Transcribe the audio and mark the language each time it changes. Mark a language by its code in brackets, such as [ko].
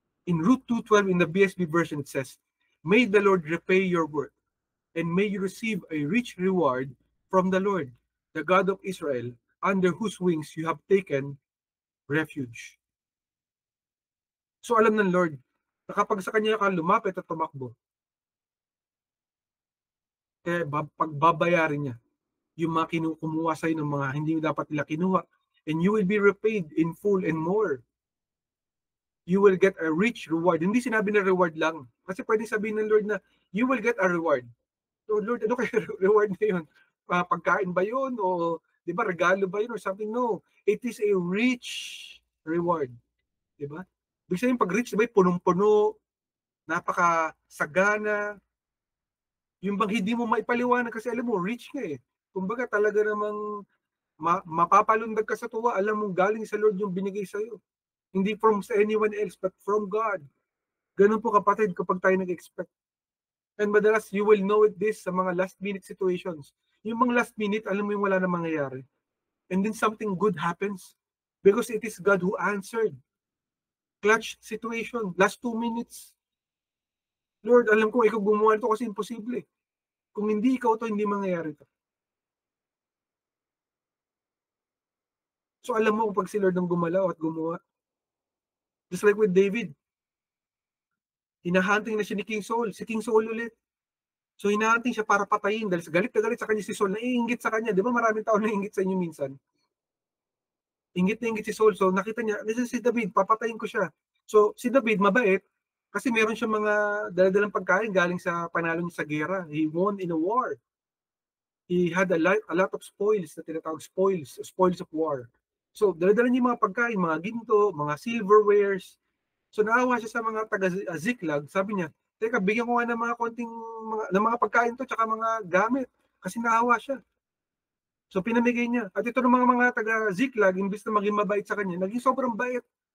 [en] In Ruth 2:12 in the BSB version, it says, "May the Lord repay your work, and may you receive a rich reward from the Lord, the God of Israel, under whose wings you have taken refuge." [tl] So alam ng Lord na kapag sa Kanya ka lumapit at tumakbo, pagbabayarin niya yung mga kumuha sa'yo ng mga hindi dapat nila kinuha, [en] and you will be repaid in full and more. You will get a rich reward. [tl] Hindi sinabi na reward lang. Kasi pwede sabihin ng Lord na [en] you will get a reward. [tl] So Lord, ano kaya reward na yun? Pagkain ba yun? O di ba, regalo ba yun [en] or something? No. It is a rich reward. [tl] Di ba? Ibig sabihin, pag rich, di ba, punong-puno, napakasagana, yung bang hindi mo maipaliwanag kasi alam mo, rich nga eh. Kumbaga talaga namang mapapalundag ka sa tuwa, alam mo galing sa Lord yung binigay sa'yo. [en] Hindi from sa anyone else, but from God. [tl] Ganun po, kapatid, kapag tayo nag-expect. And madalas, [en] you will know this [tl] sa mga last minute situations. Yung mga last minute, alam mo yung wala na mangyayari. [en] And then something good happens. Because it is God who answered. Clutch situation, last 2 minutes. [tl] Lord, alam ko ikaw gumawa ito kasi imposible. Kung hindi ikaw to, hindi mangyayari to. So alam mo kung pag si Lord ang gumalaw at gumawa. [en] Just like with David. [tl] Hinahunting na siya ni King Saul. Si King Saul ulit. So hinahunting siya para patayin. Dahil galit na galit sa kanya si Saul. Naiingit sa kanya. Di ba maraming tao naiingit sa inyo minsan? Ingit na ingit si Saul. So nakita niya, si David, papatayin ko siya. So si David, mabait. Kasi meron siya mga daladalang pagkain galing sa panalo niya sa gera. [en] He won in a war. He had a lot of spoils [tl] na tinatawag [en] spoils of war. [tl] So daladala niya mga pagkain, mga ginto, mga silverwares. So naawa siya sa mga taga-Ziklag, sabi niya, teka, bigyan ko nga ng mga konting mga pagkain to, tsaka mga gamit. Kasi naawa siya. So pinamigay niya. At ito ng mga taga-Ziklag, imbis na maging mabait sa kanya, naging sobrang bait.